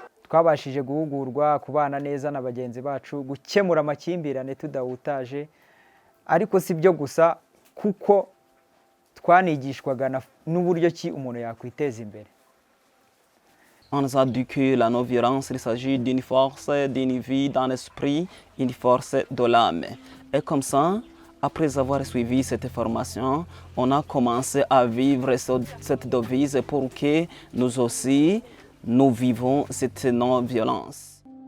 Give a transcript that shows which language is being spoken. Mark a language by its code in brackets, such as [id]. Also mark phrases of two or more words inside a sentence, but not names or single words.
[rw] Twabashije guhugurwa kubana neza na bagenzi bacu, gukemura amakimbirane tudahutaje, ariko si byo gusa kuko twanigishwaga n'uburyo ki umuntu yakwiteza imbere. [fr] On nous a dit que la non-violence, il s'agit d'une force, d'une vie dans l'esprit, une force de l'âme. Et comme ça, après avoir suivi cette formation, on a commencé à vivre cette devise pour que nous aussi, nous vivons cette non-violence.